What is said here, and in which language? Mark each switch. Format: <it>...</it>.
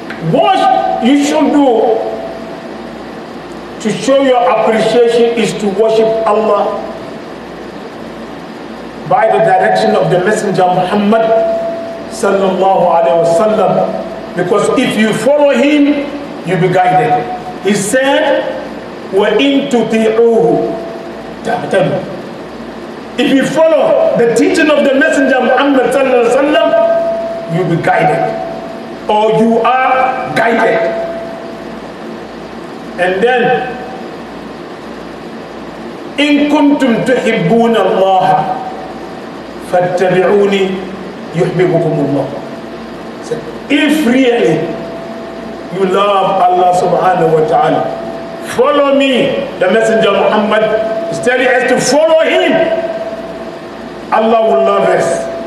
<en>What you should do to show your appreciation is to worship Allah by the direction of the Messenger Muhammad sallallahu alaihi wasallam, because if you follow him, you'll be guided. He said,</en> <ar>وَإِن تُطِيعُوهُ تَهْتَدُوا.</ar> <en>If you follow the teaching of the Messenger Muhammad sallallahu alaihi wasallam, you'll be guided, or you are guided. And then,</en> <ar>إِن كُنتُمْ تُحِبُّونَ اللَّهَ فَاتَّبِعُونِي يُحْبِبُكُمُ اللَّهُ.</ar> <en>If really you love Allah subhanahu wa ta'ala, follow me. The Messenger Muhammad is telling us to follow him. Allah will love us.</en>